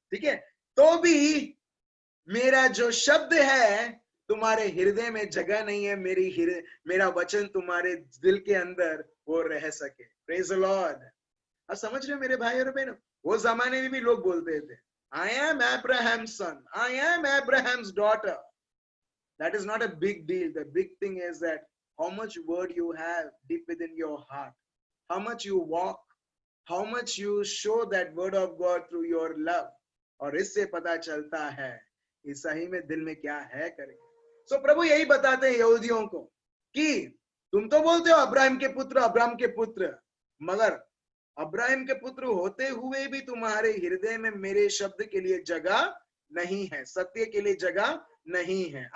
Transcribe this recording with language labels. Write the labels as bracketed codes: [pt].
[hi] ठीक है, तो भी मेरा जो शब्द है तुम्हारे हृदय में जगह नहीं है, मेरा वचन तुम्हारे दिल के अंदर वो रह सके। [en] Praise the Lord. [hi] आप समझ रहे हो मेरे भाई और बहनों? वो जमाने में भी लोग बोलते थे, [en] I am Abraham's son, I am Abraham's daughter. That is not a big deal. The big thing is that how much word you have deep within your heart, how much you walk, how much you show that word of God through your love. [hi] और इससे पता चलता है कि सही में दिल में क्या है करेंगे। सो प्रभु यही बताते हैं यहूदियों को कि तुम तो बोलते हो अब्राहम के पुत्र, मगर अब्राहम के पुत्र होते हुए भी तुम्हारे हृदय में मेरे शब्द के लिए जगह नहीं है, सत्य के लिए जगह नहीं है।